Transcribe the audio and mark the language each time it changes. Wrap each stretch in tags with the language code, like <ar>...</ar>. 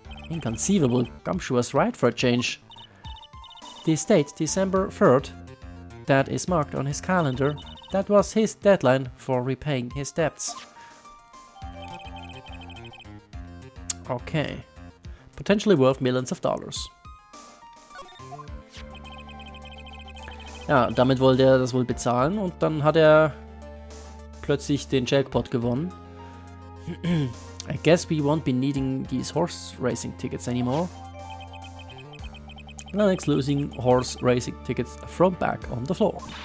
<en>Inconceivable, Gumshoe was right for a change. The date, December 3rd, that is marked on his calendar. That was his deadline for repaying his debts. Okay. Potentially worth millions of dollars.</en> <de>Ja, damit wollte er das wohl bezahlen und dann hat er plötzlich den Jackpot gewonnen.</de> <en>I guess we won't be needing these horse racing tickets anymore. Lennox losing horse racing tickets thrown back on the floor.</en>